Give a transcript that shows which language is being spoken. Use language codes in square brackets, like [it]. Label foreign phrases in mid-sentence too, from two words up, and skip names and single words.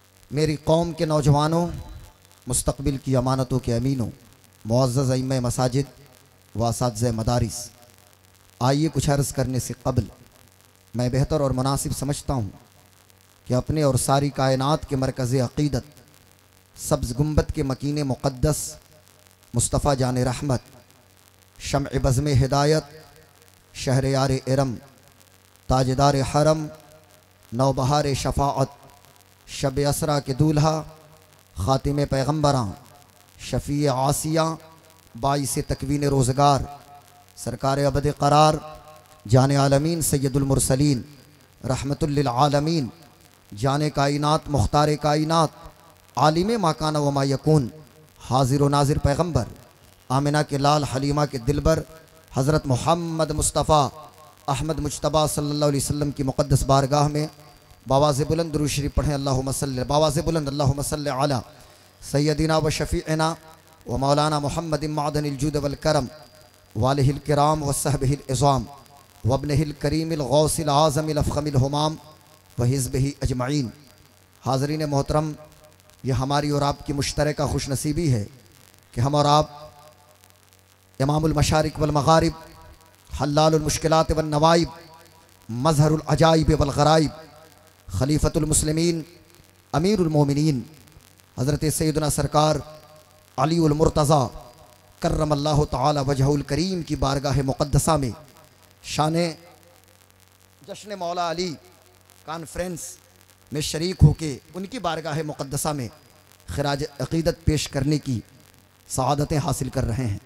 [hi] मेरी कौम के नौजवानों, मुस्तकबिल की अमानतों के अमीनों, मुअज़्ज़ज़ अइम्मे मसाजिद व असातिज़े मदारिस, आइए कुछ अर्ज़ करने से कबल मैं बेहतर और मुनासिब समझता हूँ कि अपने और सारी कायनात के मरकज़ अक़ीदत सब्ज़ गुंबद के मकीने मुक़द्दस मुस्तफ़ा जान रहमत, शम्अ बज़्म हिदायत, शहर यार इरम, ताजदार हरम, नौबहार शफ़ाअत, शब असरा के दूल्हा, ख़ातिम पैगम्बरां, शफ़ी आसिया, बाइस तकवीन रोज़गार, सरकार अबद क़रार, जान आलमीन [ar] سيد المرسلين, رحمة للعالمين, [hi] जान कायनात मुख्तार कायनात, [ar] عالم ما كان وما يكون, [hi] हाजिर व नाजिर पैगम्बर, आमिना के लाल हलीमा के दिलबर, हज़रत मोहम्मद मुस्तफ़ा अहमद मुज्तबा [ar] صلى الله عليه وسلم [hi] की मुक़द्दस बारगाह में बावाज़ बुलंद दुरूद शरीफ पढ़ें। [ar] اللهم صل [hi] बावाज़ बुलंद [ar] اللهم صل على سيدنا وشفيعنا ومولانا محمد معدن الجود والكرم وآله الكرام وصحبه العظام وابنه الكريم الغوث الأعظم الأفخم الهمام وحزبه أجمعين. [hi] हाज़रीन मोहतरम, ये हमारी और आपकी मुश्तरका खुशनसीबी है कि हम और आप [ar] إمام المشارق والمغارب, حلال المشكلات والنوائب, مظهر العجائب والغرائب, خليفة المسلمين, أمير المؤمنين [hi] हज़रत सैयदना सरकार अलीउल मुर्तज़ा [ar] كرم الله تعالى وجهه الكريم [hi] की बारगाह मुक़द्दसा में शाने जश्न मौला अली कॉन्फ्रेंस में शरीक होके उनकी बारगाह मुक़द्दसा में ख़िराज अक़ीदत पेश करने की सआदतें हासिल कर रहे हैं।